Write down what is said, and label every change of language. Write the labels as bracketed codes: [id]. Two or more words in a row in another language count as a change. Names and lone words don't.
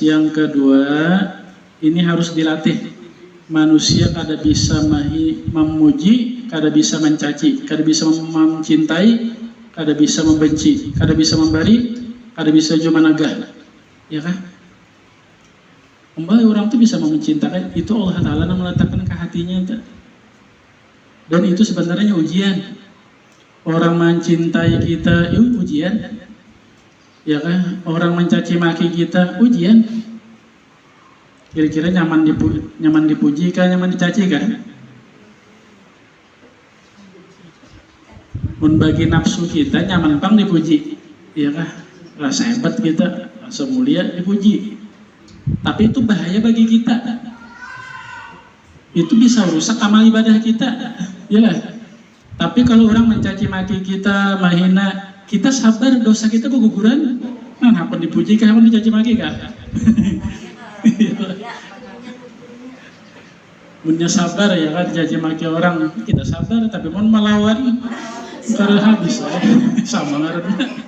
[id] Yang kedua, ini harus dilatih. [bjn] Manusia kada bisa memuji, kada bisa mencaci, kada bisa mencintai, kada bisa membenci, kada bisa memberi, kada bisa cuma nagah. [id] Ya kan? Kembali orang itu bisa mencintai, itu Allah Ta'ala yang meletakkan ke hatinya. Dan itu sebenarnya ujian. Orang mencintai kita, itu ujian. Ya kan? Orang mencaci maki kita, ujian. [bjn] Kira-kira nyaman dipuji kah, nyaman dicaci kah? Membagi nafsu kita nyaman pang dipuji, ya kah? [id] Rasa hebat kita, rasa mulia dipuji. Tapi itu bahaya bagi kita. Itu bisa rusak amal ibadah kita, ya lah. Tapi kalau orang mencaci maki kita, menghina, kita sabar, dosa kita keguguran. [bjn] Nah, apa dipuji kah, apa dicaci maki kah? Punya sabar ya kan, caci maki orang kita sabar, tapi mau melawan karena habis sama ngaranna.